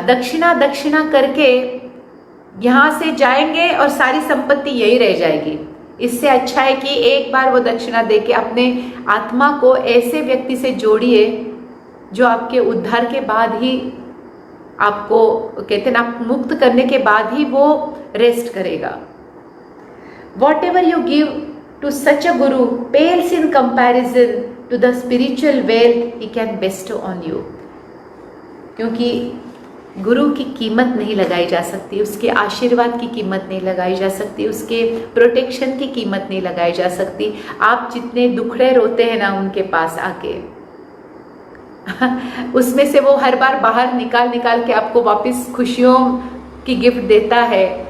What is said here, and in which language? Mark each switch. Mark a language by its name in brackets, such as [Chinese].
[Hindi] दक्षिणा दक्षिणा करके यहाँ से जाएंगे और सारी संपत्ति यही रह जाएगी। इससे अच्छा है कि एक बार वो दक्षिणा देके अपने आत्मा को ऐसे व्यक्ति से जोड़िए जो आपके उद्धार के बाद ही आपको, कहते हैं ना, आप मुक्त करने के बाद ही वो रेस्ट करेगा। [English] Whatever you give to such a guru pales in comparison to the spiritual wealth he can bestow on you। [Hindi] क्योंकि गुरु की कीमत नहीं लगाई जा सकती, उसके आशीर्वाद की कीमत नहीं लगाई जा सकती, उसके प्रोटेक्शन की कीमत नहीं लगाई जा सकती। आप जितने दुखड़े रोते हैं ना उनके पास आके उसमें से वो हर बार बाहर निकाल निकाल के आपको वापस खुशियों की गिफ्ट देता है।